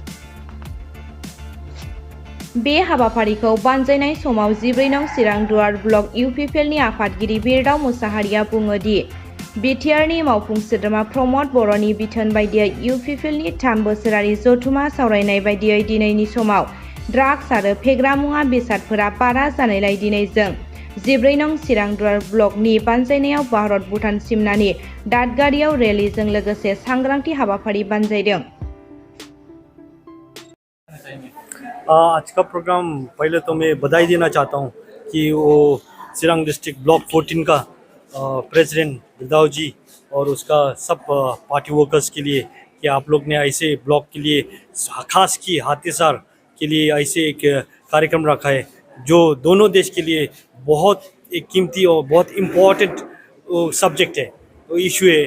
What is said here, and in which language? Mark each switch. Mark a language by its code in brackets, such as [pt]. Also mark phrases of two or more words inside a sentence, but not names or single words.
[brx] बे हाबाफारिखौ बानजायनाय समाव 14 नं चिरांद्वार ब्लक इउपिपिएलनि आफादगिरि बिरदाव मुसाहारिया बुङो दि बिटिआरनि मावफुं सोद्रोमा प्रमद बर'नि बिथोन बायदियै इउपिपिएलनि 3 बोसोरारि जथुमा सावरायनाय बायदियै दिनैनि समाव ड्राग्स आरो फेग्रा मुवा बेसादफोरा बारा जानायलाय दिनै जों 14 नं चिरांद्वार ब्लकनि बानजायनायाव भारत भुटान सिमनानि दादगारियाव रेलीजों लोगोसे सांग्रांथि हाबाफारि बानजायदों। [hi] आज का प्रोग्राम पहले तो मैं बधाई देना चाहता हूँ कि वो चिरांग डिस्ट्रिक्ट ब्लॉक 14 का प्रेसिडेंट बिरदाव जी और उसका सब [en] party workers [hi] के लिए कि आप लोग ने ऐसे ब्लॉक के लिए खास की हाथीसार के लिए ऐसे एक कार्यक्रम रखा है जो दोनों देश के लिए बहुत एक कीमती और बहुत [en] important subject [hi] है, वो इशू है।